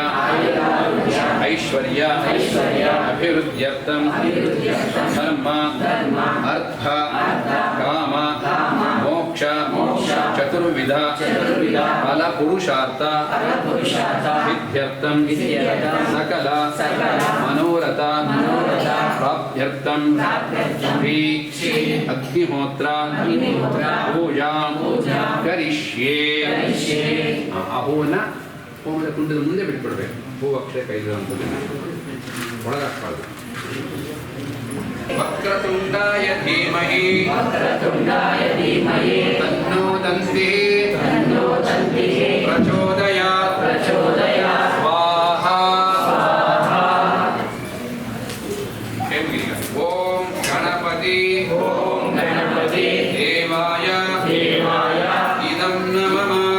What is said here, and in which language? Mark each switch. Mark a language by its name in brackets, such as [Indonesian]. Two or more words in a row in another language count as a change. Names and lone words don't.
[Sanskrit] ऐश्वर्य अभिवृद्ध्यर्थं धर्म अर्थ काम मोक्ष चतुर्विध फल पुरुषार्थ सिद्ध्यर्थं सकल मनोरथ प्राप्त्यर्थं श्री अग्निहोत्र पूजां करिष्ये. [Kannada] ಆ ಹೂವನ್ನು ಹೋಮದ ಕುಂಡದ ಮುಂದೆ ಬಿಟ್ಬಿಡ್ಬೇಕು. ಹೂವು ಅಕ್ಷರ ಕೈದು ಅಂತ ಒಳಗಾಕ್ಬಾರ್ದು. [Sanskrit] ವಕ್ರತುಂಡಾಯ ಧೀಮಹಿ ತನ್ನೋ ದಂತಿಃ ಪ್ರಚೋದಯಾತ್ ಸ್ವಾಹಾ. ಓಂ ಗಣಪತಿ ದೇವಾಯ ಇದಂ ನಮಃ.